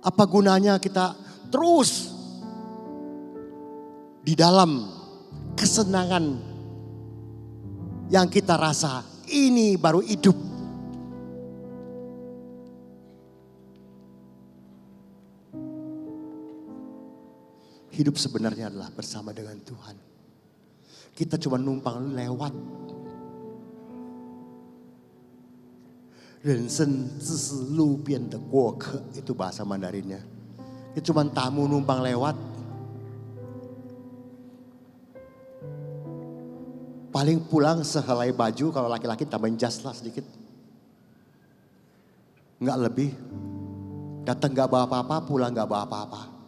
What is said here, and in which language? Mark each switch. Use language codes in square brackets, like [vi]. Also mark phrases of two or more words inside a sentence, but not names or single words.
[id] Apa gunanya kita terus di dalam kesenangan yang kita rasa ini baru hidup. Hidup sebenarnya adalah bersama dengan Tuhan. Kita cuma numpang lewat. [zh] 人生只是路边的过客, [id] itu bahasa Mandarinnya. Itu cuma tamu numpang lewat. Paling pulang sehelai baju, kalau laki-laki tambahin jas lah sedikit. Enggak lebih. Datang enggak bawa apa-apa, pulang enggak bawa apa-apa.